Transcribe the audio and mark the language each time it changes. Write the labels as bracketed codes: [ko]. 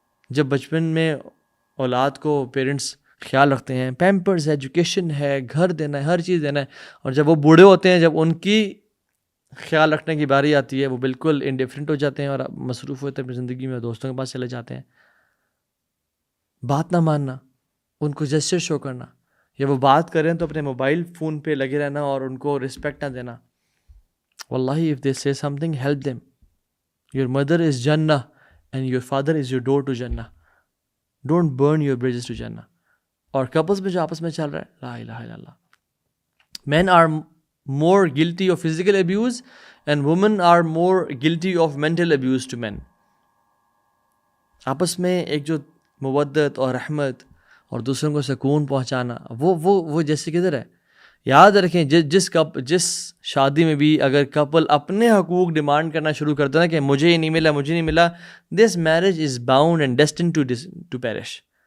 [ur] جب بچپن میں اولاد کو پیرنٹس خیال رکھتے ہیں، پیمپرز ہے، ایجوکیشن ہے، گھر دینا ہے، ہر چیز دینا ہے، اور جب وہ بوڑھے ہوتے ہیں، جب ان کی خیال رکھنے کی باری آتی ہے، وہ بالکل انڈیفرنٹ ہو جاتے ہیں اور مصروف ہوتے ہیں اپنی زندگی میں، دوستوں کے پاس چلے جاتے ہیں. بات نہ ماننا، ان کو جسچر شو کرنا، یا وہ بات کریں تو اپنے موبائل فون پہ لگے رہنا اور ان کو رسپیکٹ نہ دینا. [en] واللہ if they say something, help them. Your mother is Jannah and your father is your door to Jannah. Don't burn your bridges to Jannah. [ur] اور کپلز میں جو آپس میں چل رہا ہے، لا الہ الا اللہ. [en] Men are more guilty of physical abuse and women are more guilty of mental abuse to men. [ur] آپس میں ایک جو مودت اور رحمت اور دوسروں کو سکون پہنچانا، وہ جیسے کدھر ہے. یاد رکھیں جس شادی میں بھی اگر کپل اپنے حقوق ڈیمانڈ کرنا شروع کرتا ہے نا کہ مجھے یہ نہیں ملا، مجھے نہیں ملا، [en] This marriage is bound and destined to perish.